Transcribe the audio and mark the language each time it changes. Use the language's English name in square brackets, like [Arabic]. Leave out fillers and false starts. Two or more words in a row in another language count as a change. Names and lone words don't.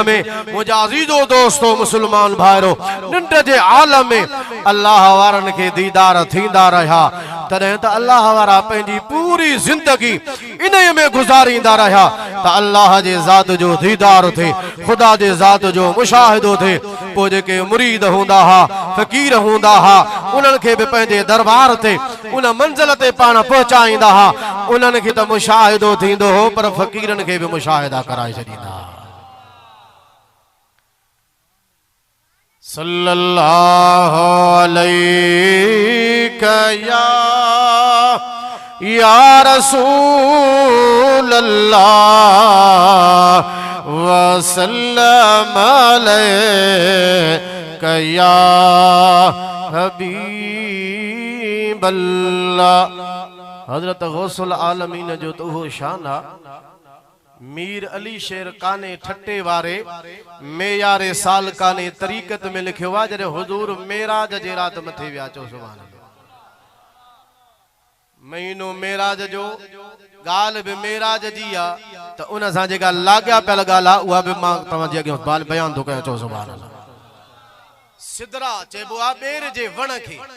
[Sindhi] में मुंहिंजा अज़ीज़ो दोस्तो मुसलमान भाइरो निंड जे आलम में अल्लाह वारनि खे दीदार थींदा रहा तॾहिं त अल्लाह वारा पंहिंजी पूरी ज़िंदगी इन में गुज़ारींदा रहा त अल्लाह जे ज़ात जो दीदार थे ख़ुदा जे ज़ात जो मुशाहिदो थे पोइ जेके मुरीद हूंदा हा फ़कीर हूंदा हा उन्हनि खे बि पंहिंजे दरबार ते उन मंज़िल ते पाण पहुचाईंदा हा उन्हनि खे त मुशाहिदो थींदो हो पर फ़कीरनि खे बि मुशाहिदा कराए छॾींदा [Arabic] صلى الله عليك يا رسول الله وسلم عليك يا حبيب الله [Sindhi] हजरत गौसुल आलमीन जो तो वो शान आ मीर अली शेर काने ठट्टे वारे मेयारे साल काने तरीक़त में लिखियो आ जॾहिं हुजूर मेराज जे रात मथे विया चो [Arabic] سبحان الله [Sindhi] महीनो मेराज जो ॻाल्हि बि मेराज जी आ त उन सां जेका लाग्या पियल ॻाल्हि आहे उहा बि मां तव्हां जे अॻियां बयान थो कयां चो [Arabic] سبحان الله [Sindhi] सिदरा चइबो आहे ॿेर जे वण खे